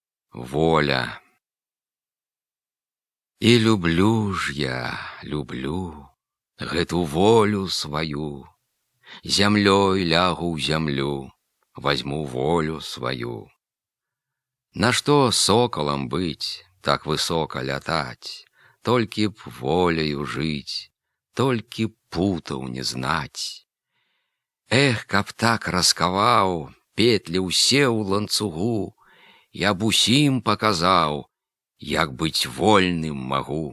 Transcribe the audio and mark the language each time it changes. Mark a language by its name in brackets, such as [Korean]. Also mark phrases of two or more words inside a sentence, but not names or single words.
[Belarusian] Воля. [Russian] И люблю ж я, люблю [Belarusian] гэту волю свою. Зямлёй лягу ў зямлю, возьму волю свою. Нашто соколом быть, так высоко лятать? Толькі б воляю жить, толькі путаў не знать. Эх, каб так расковаў петлі ўсе ў ланцугу, я б усім показаў, як быць вольным магу.